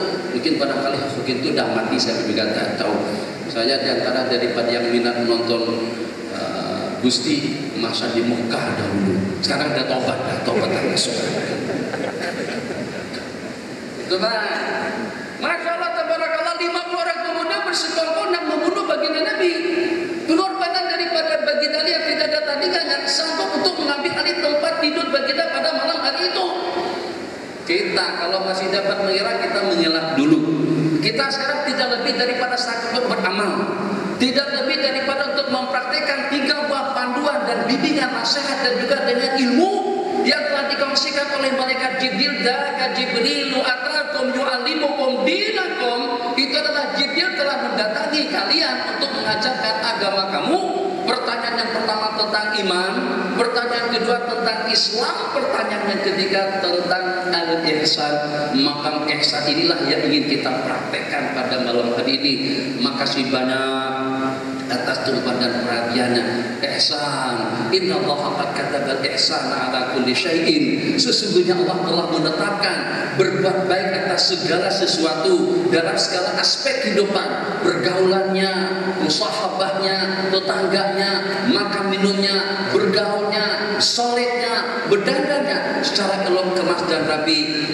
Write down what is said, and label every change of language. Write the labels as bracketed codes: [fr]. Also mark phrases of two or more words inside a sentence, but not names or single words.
[ms] Mungkin barangkali Hulk Hogan itu udah mati, saya juga tak tahu. Saya diantara daripada yang minat menonton Gusti masa di Mekah dahulu. Sekarang udah tobat masuk. Coba, [ar] ما شاء الله, [ms] tabarakallah, 50 orang pemuda bersekongkol nak membunuh baginda Nabi. Pengorbanan daripada baginda Ali yang tidak ada tandingan, sanggup untuk mengambil alih tempat tidur baginda pada malam hari itu. Kita kalau masih dapat mengira, kita mengelak dulu. Kita sekarang tidak lebih daripada sakit untuk beramal, tidak lebih daripada untuk mempraktikkan 3 buah panduan dan bimbingan nasihat dan juga dengan ilmu yang telah dikongsikan oleh malaikat Jibril. [ar] ذاك جبريل أتاكم يعلمكم دينكم. [ms] Itu adalah Jibril telah mendatangi kalian untuk mengajarkan agama kamu. Pertanyaan yang pertama tentang iman, pertanyaan kedua tentang Islam, pertanyaan yang ketiga tentang al-ihsan. Makam ihsan inilah yang ingin kita praktekkan pada malam hari ini. Makasih banyak atas tumpahan dan perhatiannya. [ar] إحسان، إن الله قد كتب الإحسان على كل شيء. [ms] Sesungguhnya Allah telah menetapkan berbuat baik atas segala sesuatu dalam segala aspek kehidupan, pergaulannya, musahabahnya, tetangganya, makan minumnya, bergaulnya, solehnya, berdandannya secara elok, kemas dan rapi.